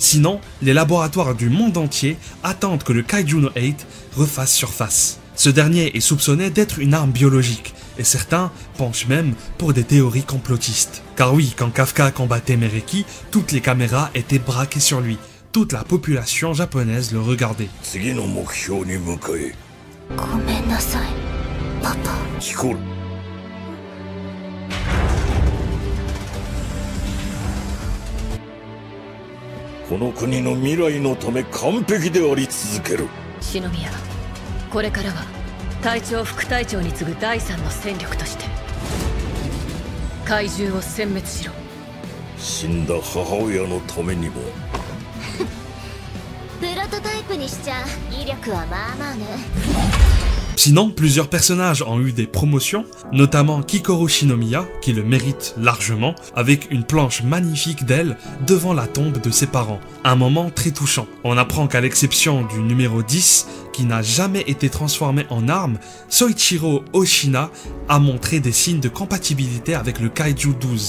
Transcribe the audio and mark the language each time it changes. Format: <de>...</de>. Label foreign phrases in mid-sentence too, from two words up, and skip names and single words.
<fr>Sinon, les laboratoires du monde entier attendent que le Kaiju no 8 refasse surface. Ce dernier est soupçonné d'être une arme biologique, et certains penchent même pour des théories complotistes. Car oui, quand Kafka combattait Mereki, toutes les caméras étaient braquées sur lui. Toute la population japonaise le regardait.</fr> <ja>ごめんなさい、パパ。ヒコル。この国の未来のため完璧であり続ける。篠宮、これからは隊長副隊長に次ぐ第三の戦力として怪獣を殲滅しろ。死んだ母親のためにも。プロトタイプにしちゃ威力はまあまあね。</ja> <fr>Sinon, plusieurs personnages ont eu des promotions, notamment Kikoro Shinomiya, qui le mérite largement, avec une planche magnifique d'elle devant la tombe de ses parents. Un moment très touchant. On apprend qu'à l'exception du numéro 10, qui n'a jamais été transformé en arme, Soichiro Oshina a montré des signes de compatibilité avec le Kaiju 12.</fr>